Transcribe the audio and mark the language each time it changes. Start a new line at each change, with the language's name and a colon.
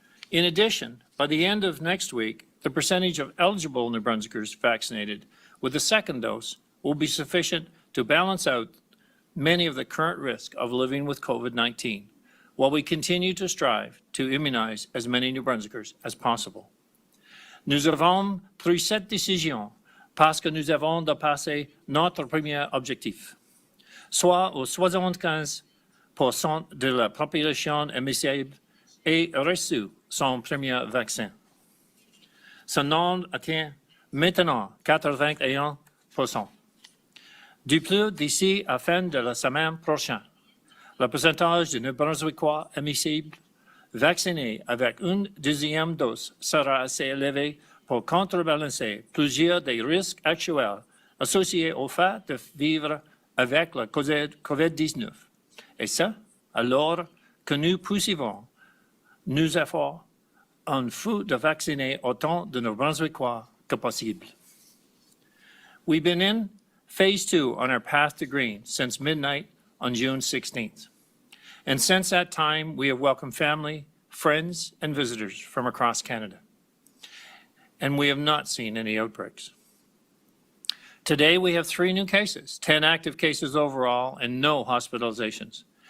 English: In addition, by the end of next week, the percentage of eligible New Brunswickers vaccinated with the second dose will be sufficient to balance out many of the current risks of living with COVID-19, while we continue to strive to immunize as many New Brunswickers as possible.
French: Nous avons pris cette décision parce que nous avons dépassé notre premier objectif, soit aux 75% de la population admissible ait reçu son premier vaccin. Ce nombre atteint maintenant 81%. Du plus, d'ici à fin de la semaine prochaine, le pourcentage de New Brunswickois admissibles vaccinés avec une deuxième dose sera assez élevé pour contrebalancer plusieurs des risques actuels associés au fait de vivre avec la COVID-19. Et ça, alors que nous poursuivons nos efforts en vue de vacciner autant de nos Brunswickois que possible.
English: We've been in phase 2 on our path to green since midnight on June 16th. And since that time, we have welcomed family, friends, and visitors from across Canada. And we have not seen any outbreaks. Today, we have 3 new cases, 10 active cases overall, and no hospitalizations.